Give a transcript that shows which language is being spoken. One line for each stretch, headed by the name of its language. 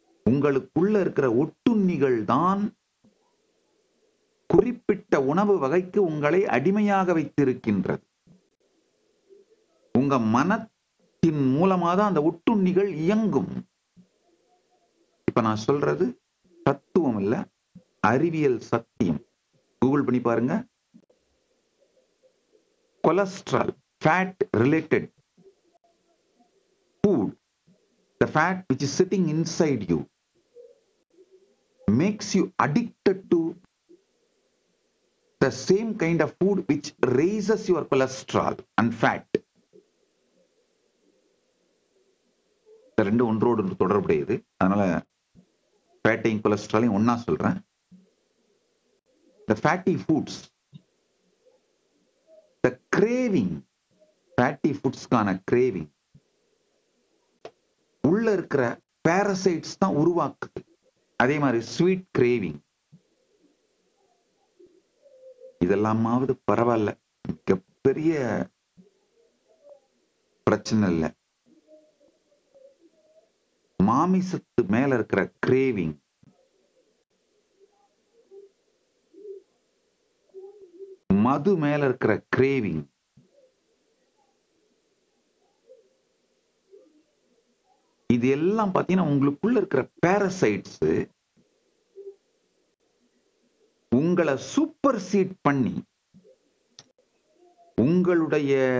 Tamil: உங்களுக்குள்ள இருக்கிற ஒட்டுண்ணிகள் தான் குறிப்பிட்ட உணவு வகைக்கு உங்களை அடிமையாக வைத்திருக்கின்றது. உங்க மனத்தின் மூலமாக தான் அந்த ஒட்டுண்ணிகள் இயங்கும். இப்ப நான் சொல்றது தத்துவம் இல்ல, அறிவியல் சத்தியம். கூகுள் பண்ணி பாருங்க.
English: cholesterol, fat related food, the fat which is sitting inside you makes you addicted to the same kind of food which raises your cholesterol and fat.
Tamil: ரெண்டு ஒன்றோடு தொடர்புடையது. அதனால ஃபேட்டையும் கொலஸ்ட்ராலையும் ஒன்னா சொல்றேன்.
English: The fatty foods, the craving, fatty foodsக்கான craving
Tamil: உள்ள இருக்கிற parasites தான் உருவாக்குது. அதே மாதிரி ஸ்வீட் கிரேவிங், இதெல்லாமாவது பரவாயில்ல, மிகப்பெரிய பிரச்சனை இல்லை. மாமிசத்து மேல இருக்கிற கிரேவிங், மது மேல இருக்கிற கிரேவிங், இது எல்லாம் பாத்தீங்கன்னா உங்களுக்குள்ள இருக்கிற பாரசைட்ஸ் உங்களை சூப்பர் சீட் பண்ணி உங்களுடைய